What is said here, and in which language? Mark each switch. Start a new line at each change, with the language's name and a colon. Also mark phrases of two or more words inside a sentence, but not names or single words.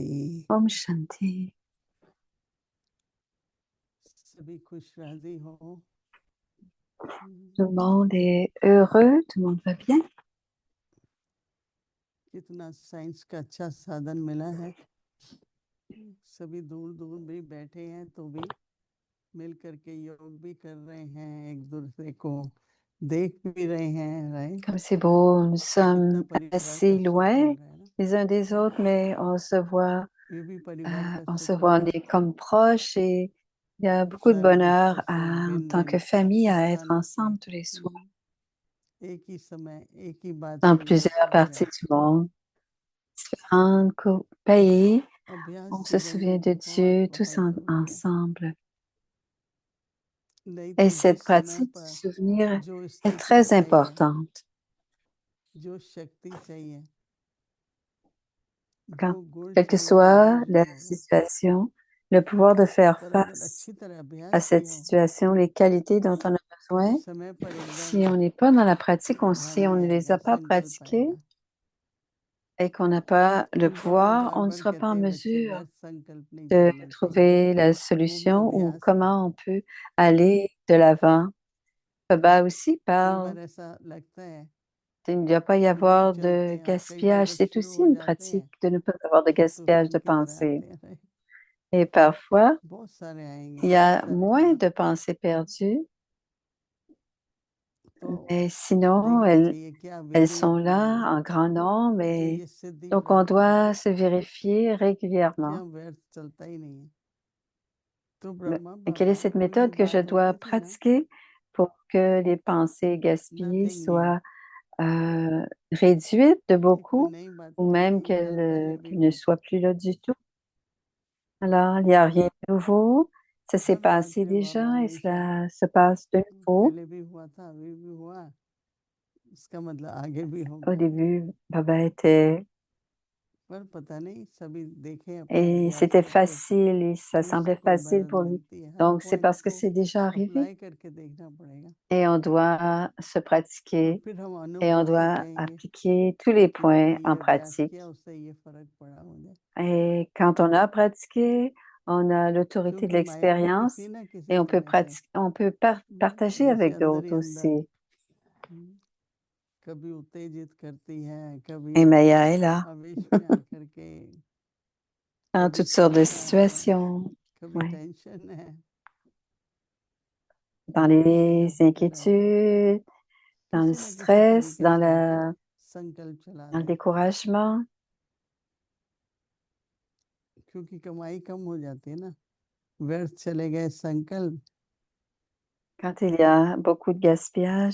Hindi: Om Shanti. सभी खुश राजी हो।
French: Tout le monde est heureux, tout le monde va bien.
Hindi: कितना साइंस का अच्छा साधन मिला है। सभी दूर दूर भी बैठे हैं तो भी मिल करके योग भी कर रहे हैं, एक दूसरे को देख भी रहे हैं, राइट।
French: Comme c'est beau, nous
Hindi: कितना
French: sommes
Hindi: परिवार का
French: assez
Hindi: सुख मिल
French: loin
Hindi: रहा है ना।
French: les uns des autres, mais
Hindi: ये भी परिवार का
French: on
Hindi: सुख
French: se voit, on
Hindi: होता
French: est comme proches et il y a
Hindi: है।
French: beaucoup de
Hindi: सारे
French: bonheur
Hindi: बच्चों से
French: en
Hindi: भिन्न
French: tant que
Hindi: भिन्न
French: famille à être
Hindi: स्थानों से
French: ensemble tous les soirs
Hindi: एक ही समय एक ही बात
French: dans
Hindi: पे
French: plusieurs
Hindi: याद आ
French: parties
Hindi: जाती
French: du monde, différents pays.
Hindi: है। अभ्यास
French: On se
Hindi: जीवन
French: souvient
Hindi: में
French: de
Hindi: बहुत
French: Dieu tous
Hindi: बहुत जरूरी है।
French: ensemble.
Hindi: नहीं
French: Et
Hindi: तो
French: cette
Hindi: जिस समय
French: pratique du
Hindi: पर
French: souvenir
Hindi: जो
French: est
Hindi: स्थिति
French: très
Hindi: चाहिए,
French: importante.
Hindi: जो शक्ति चाहिए,
French: Quand,
Hindi: जो गुण
French: quelle que
Hindi: चाहिए वो
French: soit
Hindi: मिल
French: la
Hindi: रहे हैं।
French: situation, le pouvoir de faire
Hindi: पर अगर
French: face
Hindi: अच्छी तरह
French: à
Hindi: अभ्यास
French: cette
Hindi: किया हो
French: situation, les qualités dont on a
Hindi: तो
French: besoin,
Hindi: समय पर
French: si
Hindi: एकदम
French: on n'est pas dans la pratique,
Hindi: ध्यान
French: si on
Hindi: में
French: ne les
Hindi: आएगा,
French: a pas
Hindi: संकल्प
French: pratiquées
Hindi: आएगा।
French: et qu'on n'a pas le
Hindi: हम सबको
French: pouvoir,
Hindi: बार
French: on ne
Hindi: बार
French: sera pas
Hindi: कहते
French: en
Hindi: हैं बच्चे
French: mesure
Hindi: व्यर्थ संकल्प नहीं
French: de
Hindi: करना चाहिए,
French: trouver la
Hindi: वो भी
French: solution ou
Hindi: अभ्यास है।
French: comment on peut aller de l'avant. Baba aussi
Hindi: कई
French: parle
Hindi: बार ऐसा लगता है
French: qu'il ne doit pas y
Hindi: कि योग
French: avoir
Hindi: चलते
French: de
Hindi: हैं और कई बार
French: gaspillage.
Hindi: जब
French: C'est
Hindi: शुरू
French: aussi
Hindi: हो
French: une
Hindi: जाते
French: pratique
Hindi: हैं
French: de ne pas avoir de
Hindi: तो
French: gaspillage de
Hindi: तूफान की तरह
French: pensée.
Hindi: आते हैं।
French: Et parfois,
Hindi: बहुत सारे आएंगे,
French: il y
Hindi: बहुत
French: a
Hindi: सारे
French: moins
Hindi: आएंगे।
French: de pensées perdues,
Hindi: तो
French: mais sinon,
Hindi: देखना चाहिए क्या
French: elles
Hindi: विधि
French: sont là en grand nombre
Hindi: कि
French: et
Hindi: ये सिद्धि
French: donc on
Hindi: व्यर्थ
French: doit
Hindi: चले,
French: se vérifier régulièrement.
Hindi: क्या व्यर्थ चलता ही नहीं है। तो
French: Mais
Hindi: ब्रह्मा
French: quelle est
Hindi: बाबा
French: cette
Hindi: कोई भी
French: méthode que je
Hindi: बात
French: dois
Hindi: होती थी ना,
French: pratiquer pour que les pensées gaspillées
English: nothing new,
French: soient réduites de
Hindi: कोई
French: beaucoup
Hindi: नई बात
French: ou
Hindi: नहीं
French: même
Hindi: थी, यहाँ पहले भी
French: qu'elles ne
Hindi: होती
French: soient
Hindi: थी।
French: plus là du tout? Alors, il n'y a rien de nouveau. Ça s'est
Hindi: हर
French: passé
Hindi: बर्थडे
French: déjà
Hindi: बाबा
French: et
Hindi: हमेशा
French: cela se passe de nouveau.
Hindi: पहले भी हुआ था, अभी भी हुआ, इसका मतलब आगे भी
French: Au
Hindi: होगा।
French: début, Baba était
Hindi: पर पता नहीं, सभी देखे अपना
French: et
Hindi: अभ्यास
French: c'était
Hindi: करके,
French: facile et ça
Hindi: हमेशा
French: semblait
Hindi: कोई
French: facile
Hindi: बढ़त
French: pour lui.
Hindi: मिलती है। हर
French: Donc, c'est
Hindi: पॉइंट
French: parce que
Hindi: को
French: c'est déjà arrivé
Hindi: अप्लाई करके देखना पड़ेगा
French: et on doit se
Hindi: और
French: pratiquer
Hindi: फिर हम
French: et on
Hindi: अनुभव से
French: doit
Hindi: कहेंगे
French: appliquer tous les
Hindi: कि मैंने
French: points
Hindi: ये
French: en
Hindi: अभ्यास
French: pratique.
Hindi: किया, उससे ये फर्क पड़ा मुझे।
French: Et quand on a pratiqué, on a l'autorité de
Hindi: क्योंकि माया भी
French: l'expérience
Hindi: किसी ना किसी
French: et on peut
Hindi: तरह से
French: pratiquer, on peut partager
Hindi: जैसे
French: avec
Hindi: अंदर
French: d'autres
Hindi: ही अंदर
French: aussi.
Hindi: कभी उत्तेजित करती है, कभी
French: Et Maya est là
Hindi: आवेश में आकर के,
French: dans
Hindi: कभी
French: toutes sortes de
Hindi: चिंता है,
French: situations,
Hindi: कभी
French: ouais.
Hindi: टेंशन है,
French: Dans
Hindi: बहुत
French: les
Hindi: यहाँ पे रहता है।
French: inquiétudes, dans le
Hindi: किसी ना किसी
French: stress,
Hindi: तरीके से संकल्प
French: dans le
Hindi: चलाते हैं,
French: découragement.
Hindi: क्योंकि कमाई कम हो जाती है ना, व्यर्थ चले गए संकल्प,
French: Quand il y a beaucoup de gaspillage,